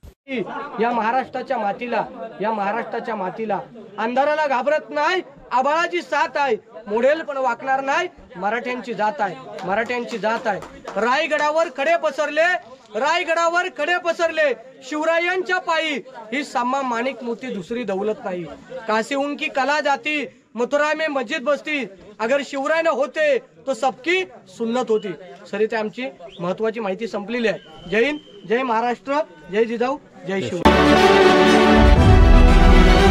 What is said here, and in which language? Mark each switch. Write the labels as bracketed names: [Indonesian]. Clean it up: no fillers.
[Marathi] या महाराष्ट्राच्या मातीला अंधाराला घाबरत नाही, आबाळाची साथ आहे, मोडेल पण वाकणार नाही, मराठ्यांची जात आहे. रायगडावर खडे पसरले शिवरायांच्या पायी, ही सम्मा माणिक मोती दुसरी दौलत नाही. [Hindi] काशी उनकी कला जाती, मथुरा में मस्जिद बसती, अगर शिवराय न होते तो सबकी सुन्नत होती. [Marathi] सर इथे आमची महत्वाची माहिती संपलेली आहे. जय हिंद, जय महाराष्ट्र, जय जिजाऊ, जय शिवराय.